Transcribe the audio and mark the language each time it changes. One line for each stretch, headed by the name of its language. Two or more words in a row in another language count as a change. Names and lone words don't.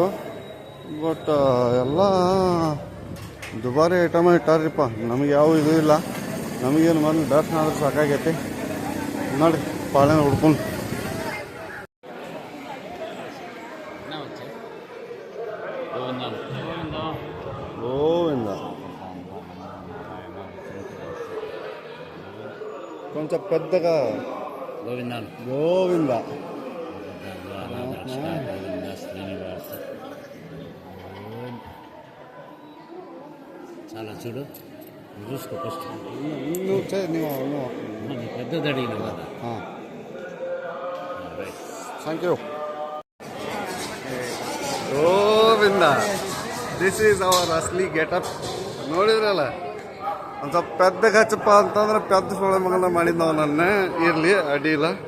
Kannada: ಬಟ್ ಎಲ್ಲ ದುಬಾರಿ ಐಟಮ್ ಇಟ್ಟಾರ್ರಿಪ್ಪ, ನಮಗೆ ಯಾವ ಇದು ಇಲ್ಲ. ನಮಗೇನು ಮೊದಲು ದರ್ಶನ ಆದ್ರೆ ಸಾಕಾಗೈತಿ. ನೋಡಿ ಪಾಳೆನ ಹುಡ್ಕೊಂಡು ಗೋವಿಂದ
Telugu: కొంచెం పెద్దగా గోవింద చాలా చూడు చూసుకో ఫస్ట్. నువ్వు పెద్దది అడిగిన కదా.
English: Thank you. ಗೋವಿಂದ, this is our ಅಸ್ಲಿ ಗೆಟಪ್.
Kannada: ನೋಡಿದ್ರಲ್ಲ, ಒಂದು ಸ್ವಲ್ಪ ಪೆದ್ದ ಹಚ್ಚಪ್ಪ ಅಂತಂದ್ರೆ ಪೆದ್ದ ಸೊಳೆ ಮಗನ ಮಾಡಿದ್ನವ ನನ್ನ. ಇರಲಿ ಅಡ್ಡಿಲ್ಲ.